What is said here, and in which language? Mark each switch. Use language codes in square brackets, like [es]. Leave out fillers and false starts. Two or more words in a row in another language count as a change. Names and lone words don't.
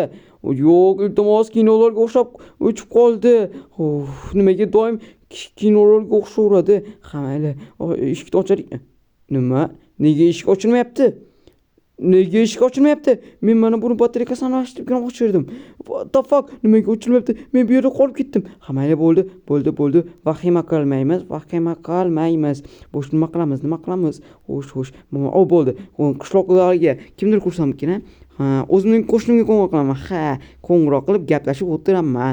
[uz] Yo'q, iltimos, kinolarga o'xshab o'chib qoldi. Nimaga doim kinolarga o'xshaveradi? Mayli, eshikni ochaylik. Nima? Nega eshik ochilmayapti? Men mana buni batareykasini almashtirib ochirdim. [en] What the fuck? [uz] Nimaga ochilmayapti? Men bu yerda qolib ketdim. Mayli, bo'ldi. Vahima qilmaymiz. Bo'sh nima qilamiz? Xo'sh. Bo'ldi. Qishloqlarga kimdir ko'rsammikin? O'zimning qo'shnimga qo'ng'iroq qilaman. Qo'ng'iroq qilib gaplashib o'tiraman.